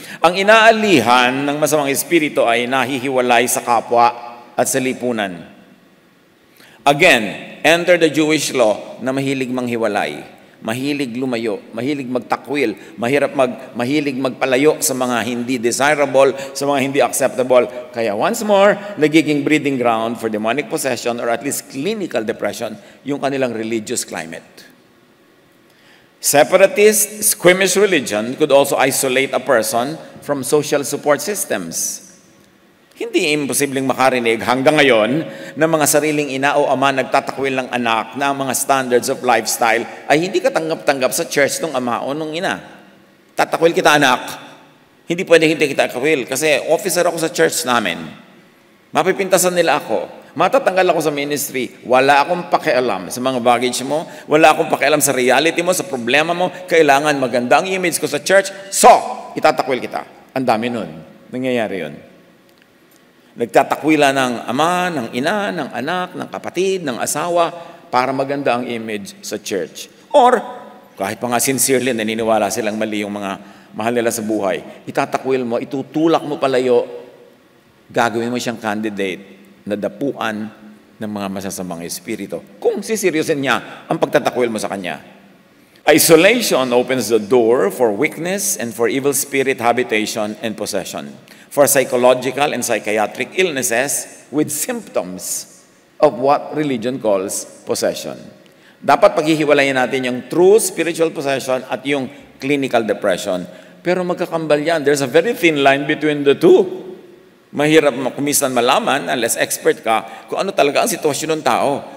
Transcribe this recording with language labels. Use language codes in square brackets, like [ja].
[tl] Ang inaalihan ng masamang espiritu ay nahihiwalay sa kapwa at sa lipunan. [en] Again, enter the Jewish law [tl] na mahilig manghiwalay. Mahilig lumayo, mahilig magtakwil, mahilig magpalayo sa mga hindi desirable, sa mga hindi acceptable. Kaya once more, nagiging [en] breeding ground for demonic possession or at least clinical depression [tl] yung kanilang religious climate. [en] Separatist, squeamish religion could also isolate a person from social support systems. [tl] Hindi imposibleng makarinig hanggang ngayon na mga sariling ina o ama nagtatakwil ng anak na ang mga [en] standards of lifestyle [tl] ay hindi katanggap-tanggap sa church ng ama o ng ina. Tatakwil kita anak, hindi pwede hindi kita takwil kasi officer ako sa church namin. Mapipintasan nila ako. Matatanggal ako sa ministry. Wala akong pakialam sa mga baggage mo. Wala akong pakialam sa reality mo, sa problema mo. Kailangan maganda ang image ko sa church. So, itatakwil kita. Ang dami nun. Nangyayari yun. Nagtatakwila ng ama, ng ina, ng anak, ng kapatid, ng asawa para maganda ang image sa church. Or, kahit pa nga sincerely naniniwala silang mali yung mga mahal nila sa buhay, itatakwil mo, itutulak mo palayo, gagawin mo siyang candidate na dapuan ng mga masasamang espiritu. Kung siseryosin niya ang pagtatakwil mo sa kanya. [en] Isolation opens the door for weakness and for evil spirit habitation and possession. For psychological and psychiatric illnesses with symptoms of what religion calls possession. [tl] Dapat paghihiwalayin natin yung true spiritual possession at yung clinical depression. Pero magkakambal yan. [en] There's a very thin line between the two. [tl] Mahirap kumisan malaman unless expert ka kung ano talaga ang sitwasyon ng tao.